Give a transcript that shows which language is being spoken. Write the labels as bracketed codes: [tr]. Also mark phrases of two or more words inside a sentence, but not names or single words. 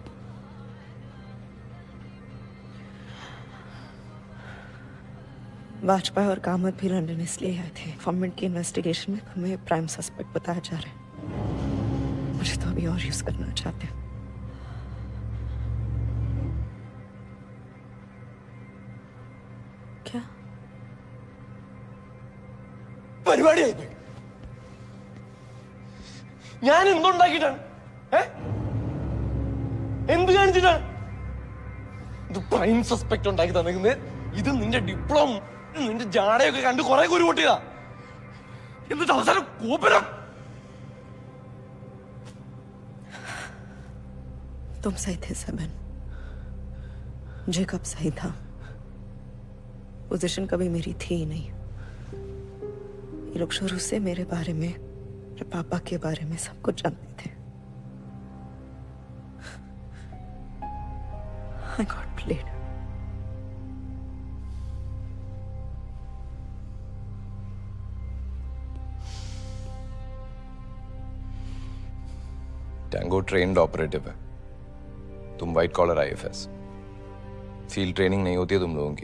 [hi] वाजपेयी और कामत भी लंदन इसलिए आए थे। गवर्नमेंट की इन्वेस्टिगेशन में तुम्हें [en] prime suspect [hi] बताया जा रहा है। मुझे तो अभी और यूज करना चाहते हैं। क्या [ml] പരിപാടി ഞാൻ എന്തുണ്ടാക്കിയിട്ടാണ്? എന്ത് കാണിച്ചിട്ടാണ്? ഇത് [en] prime suspect [ml] ഉണ്ടാക്കി തന്നിരിക്കുന്നത്. ഇത് നിന്റെ ഡിപ്ലോമ, നിന്റെ ജാടയൊക്കെ കണ്ട് കുറെ കുരു പൊട്ടിയതാ. എന്നിട്ട് അവസാനം കോപ്പരം. [hi] तुम सही थे सबन, जेकब सही था। पोजीशन कभी मेरी थी ही नहीं। ये लोग शुरू से मेरे बारे में, मेरे पापा के बारे में सब कुछ जानते थे। [en] I got played. [hi] टैंगो [en] trained operative [hi] है, तुम [en] white collar [hi] आईएफएस। [en] field training [hi] नहीं होती है तुम लोगों की।